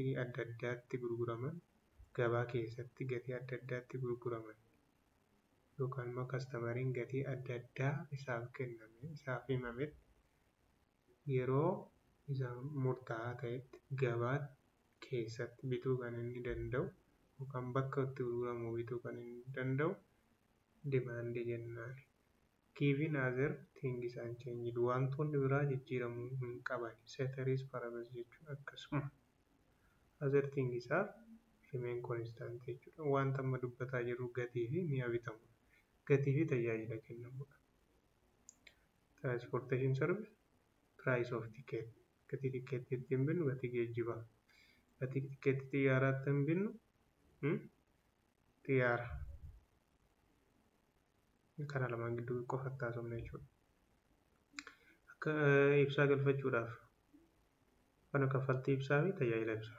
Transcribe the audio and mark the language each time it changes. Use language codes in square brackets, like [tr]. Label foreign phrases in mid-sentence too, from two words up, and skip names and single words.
[om] adda addaatti gurguraman gabaa keessatti gatii adda addaatti gurguraman yookaan immoo kastamariin gatii adda addaa isaaf kenname isaaf himametti yeroo isa murtaa'aa ta'etti gabaa keessatti bituu kan inni danda'u yookaan bakka itti gurguramu bituu kan inni danda'u dimaandii jennaan. [en] Given other things unchanged [om] wantoonni biraa jijjiiramuu hin qaban [la] ceteris paribus [om] jechuun akkasuma [en] other things are remain constant [om] jechuudha. Wanta amma dubbataa jirru gatii fi mi'a bitamudha. Gatii fi tajaajila kennamudha. [en] Transportation service price of ticket [om] gatii tikeetii ittiin binnu gatii geejjibaa gatii tikeetii xiyyaaraa ittiin binnu xiyyaara. Kana lamaan gidduu qofatti haasofna jechuudha. Akka ibsaa galfachuudhaaf kana kaffaltii ibsaa fi tajaajila ibsaa.